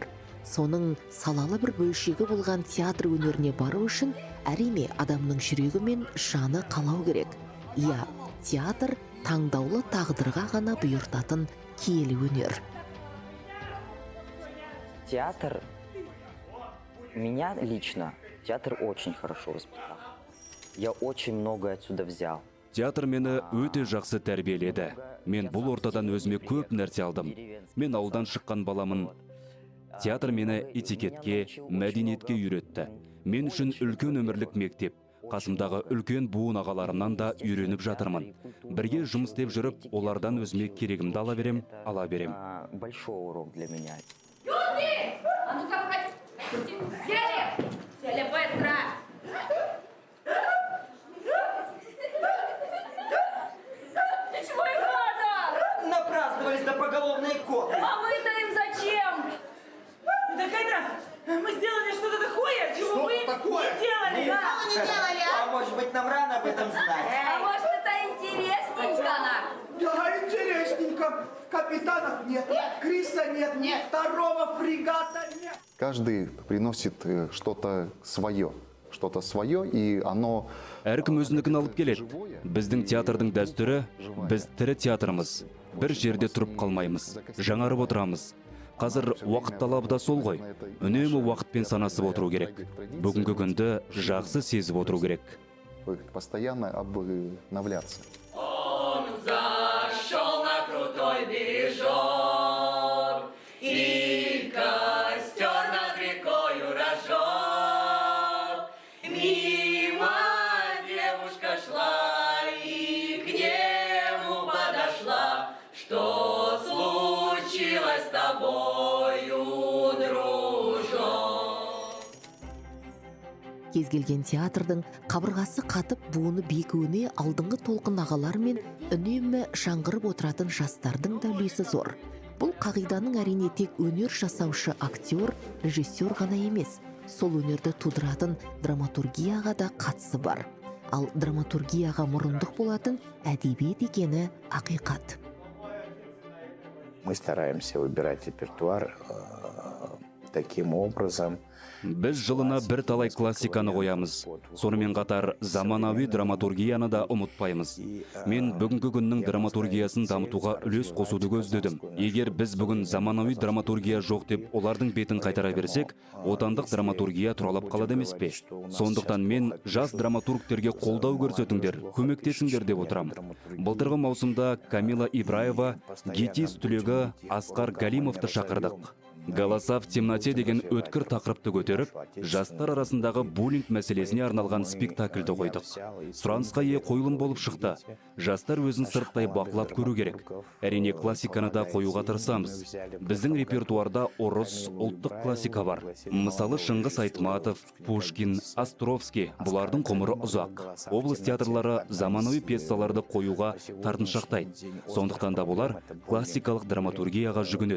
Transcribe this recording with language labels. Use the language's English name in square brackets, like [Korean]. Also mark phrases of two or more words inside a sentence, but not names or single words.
[Kazakh] Соның салалы бір бөлшегі болған театр өнеріне бару үшін әрине адамның жүрегі мен жаны қалау керек. Иә, театр таңдаулы тағдырға ғана бұйыртатын киелі өнер. [Russian] Театр, меня лично, театр очень хорошо воспитал. Я очень много отсюда взял. [Kazakh] Театр мені өте жақсы тәрбиеледі. Мен бұл ортадан өзіме көп нәрсе алдым. Мен ауылдан шыққан баламын. Театр мені этикетке, мәдениетке үйретті. Мен үшін үлкен өмірлік мектеп. Қасымдағы үлкен буын ағаларымнан да үйреніп жатырмын. Бірге жұмыс істеп жүріп, олардан өзіме керегімді ала берем. [Russian] Большой урок для меня. Люди! А ну-ка, сели! Сели быстро! Чего им надо? Напраздновались до поголовной иконы. А мы-то им зачем? Так это, мы сделали что-то такое, чего Что мы такое? не делали. Не делали, А может быть, нам рано об этом знать? А может, это интересненько нам? Да, интересненько. Капитанов нет, Криса нет, второго фрегата нет. Каждый приносит что-то свое, и оно... [Kazakh] Әркім өзінікін алып келеді. Біздің театрдың дәстүрі, біз тірі театрымыз. Бір жерде тұрып қалмаймыз, жаңарып отырамыз. Қазір уақыт талабы да сол ғой. Үнемі уақытпен санасып отыру керек. Бүгінгі күнді жақсы сезіп отыру керек. [Russian] Постоянно обновляться. Он зашел на крутой бережок, и костер над рекою разжег. Мимо девушка шла и к нему подошла. Что случилось с тобою, дружок? [Kazakh] Кез келген театрдың қабырғасы қатып буыны бекуіне алдыңғы толқын ағалар мен үнемі жаңғырып отыратын жастардың да үлесі зор. Бұл қағиданың әрине тек өнер жасаушы актер, режиссер ғана емес, сол өнерді тудыратын драматургияға да қатысы бар. Ал драматургияға мұрындық болатын әдебиет екені ақиқат. [Russian] Мы стараемся выбирать репертуар таким образом. [Kazakh] Біз жылына бір талай классиканы қоямыз. Сонымен қатар заманауи драматургияны да ұмытпаймыз. Мен бүгінгі күннің драматургиясын дамытуға үлес қосуды көздедім. Егер біз бүгін заманауи драматургия жоқ деп олардың бетін қайтара берсек, отандық драматургия тұралап қалады емес пе? Сондықтан мен жас драматургтерге қолдау көрсетіңдер, көмектесіңдер деп отырам. Былтырғы маусымда Камила Ибраева, Гетис түлегі Асқар Галимовты шақырдық. «Голоса в темноте» деген өткір тақырыпты көтеріп, жастар арасындағы буллинг мәселесіне арналған спектакльді қойдық. Сұранысқа ие қойылым болып шықты. Жастар өзін сырттай бақылап көру керек. Әрине классиканы да қоюға тырысамыз. Біздің репертуарда орыс, ұлттық классика бар. Мысалы Шыңғыс Айтматов, Пушкин, Островский, бұлардың ғұмыры ұзақ. Облыс театрлары заманауи пьесаларды қоюға тартыншақтайды. Сондықтан да бұлар классикалық драматургияға жүгінеді.